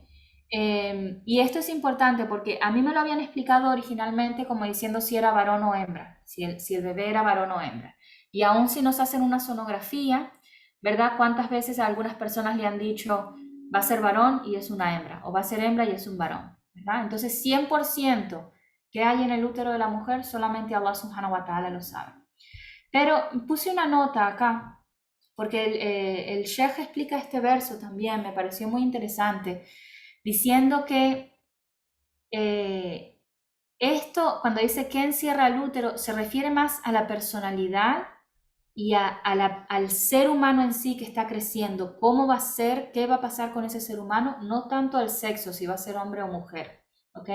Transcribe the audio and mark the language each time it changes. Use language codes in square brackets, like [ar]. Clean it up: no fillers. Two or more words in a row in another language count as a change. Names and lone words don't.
[es] Y esto es importante porque a mí me lo habían explicado originalmente como diciendo si era varón o hembra, si el bebé era varón o hembra. Y aún si nos hacen una sonografía, ¿verdad? ¿Cuántas veces a algunas personas le han dicho va a ser varón y es una hembra? O va a ser hembra y es un varón, ¿verdad? Entonces 100% que hay en el útero de la mujer, solamente Allah [ar] سبحانه وتعالى [es] lo sabe. Pero puse una nota acá, porque el Sheikh explica este verso también, me pareció muy interesante, diciendo que esto, cuando dice que encierra el útero, se refiere más a la personalidad y al ser humano en sí que está creciendo, cómo va a ser, qué va a pasar con ese ser humano, no tanto al sexo, si va a ser hombre o mujer, ¿ok?